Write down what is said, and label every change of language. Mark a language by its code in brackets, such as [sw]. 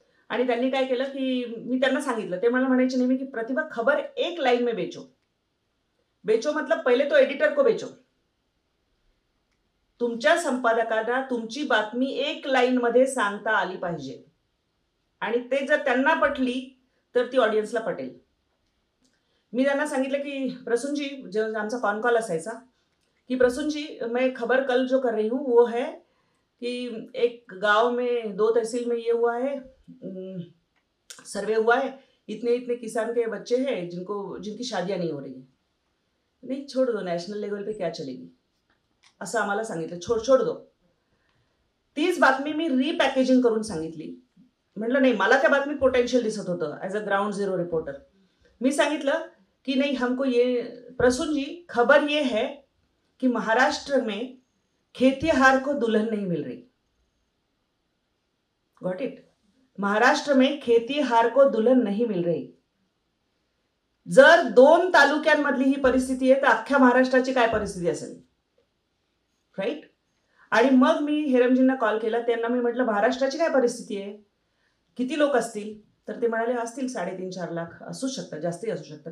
[mr] आणि त्यांनी काय केलं की मी त्यांना सांगितलं, ते मला म्हणायचे नेहमी की प्रतिभा [hi] खबर एक लाईन में बेचो. बेचो मतलब पहिले तो एडिटर को बेचो. [mr] तुमच्या संपादकांना तुमची बातमी एक लाईन मध्ये सांगता आली पाहिजे आणि ते जर त्यांना पटली तर ती ऑडियन्सला पटेल. मी त्यांना सांगितलं की प्रसून जी, जेव्हा आमचा कॉन कॉल असायचा, [hi] कि प्रसून जी मैं खबर कल जो कर रही हूँ वो है कि एक गांव में 2 तहसील में ये हुआ है, सर्वे हुआ है, इतने इतने किसान के बच्चे हैं जिनकी शादियां नहीं हो रही. नहीं, छोड़ दो, नॅशनल लेवल पे क्या चलेगी, [mr] असं आम्हाला सांगितलं. [hi] छोड दो. [mr] तीच बातमी मी रिपॅकेजिंग करून सांगितली. म्हटलं नाही, मला त्या बातमीत पोटेन्शियल दिसत होतं [en] As a ground zero reporter. [mr] मी सांगितलं [hi] कि नहीं हमको ये, प्रसून जी खबर ये है कि महाराष्ट्र में खेतीहार को दुल्हन नहीं मिल रही. [en] Got it. [hi] महाराष्ट्र में खेतीहार को दुल्हन नहीं मिल रही. [mr] जर 2 तालुक्यांमधली ही परिस्थिती आहे तर अख्ख्या महाराष्ट्राची काय परिस्थिती असेल. राईट. आणि मग मी हेरमजींना कॉल केला. त्यांना मी म्हटलं महाराष्ट्राची काय परिस्थिती आहे, किती लोक असतील. तर ते म्हणाले असतील 3.5-4 लाख असू शकतात, जास्तही असू शकतात.